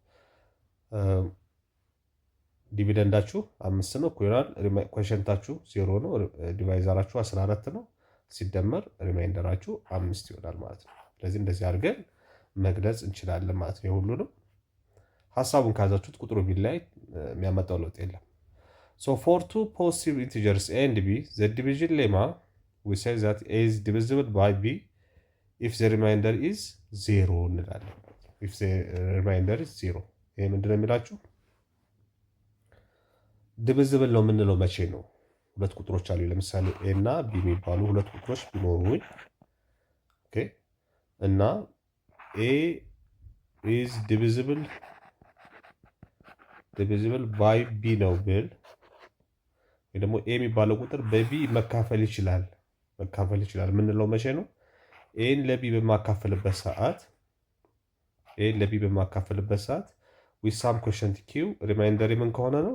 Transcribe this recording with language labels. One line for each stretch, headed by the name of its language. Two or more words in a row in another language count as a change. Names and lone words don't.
Amharic: ዲቪደንዳችሁ 5 ነው ይሆናል። ኮሸንታችሁ 0 ነው። ዲቫይዘራችሁ 14 ነው ሲደመር ሪማይንደራችሁ 5 ይሆናል ማለት ነው። ስለዚህ እንደዚህ አድርገን መግለጽ እንችላለን ማለት ነው። የሁሉንም ሀሳቡን ካዛችሁት ቁጥሩ ቢላይ የሚያመጣው ለውጥ የለም።
English: for two positive integers a and b, the division lemma we say that a is divisible by b if the remainder is 0 እንላለን። if the remainder is 0
Amharic: ይሄ ምንድነው የሚላችሁ? ዲቪዚብል ነው የምንለው መቼ ነው? ሁለት ቁጥሮች አሉ። ለምሳሌ a እና b የሚባሉ ሁለት ቁጥሮች ቢኖሩኝ ኦኬ እና
English: a is divisible by b
Amharic: ነው ብል ወይ ደግሞ ኤ የሚባለው ቁጥር በቢ መካፈል ይችላል የምንለው መቼ ነው? ኤን ለቢ በማካፈልበት ሰዓት
English: with some quotient q
Amharic: ሪማይንደሪ ምን ከሆነ ነው?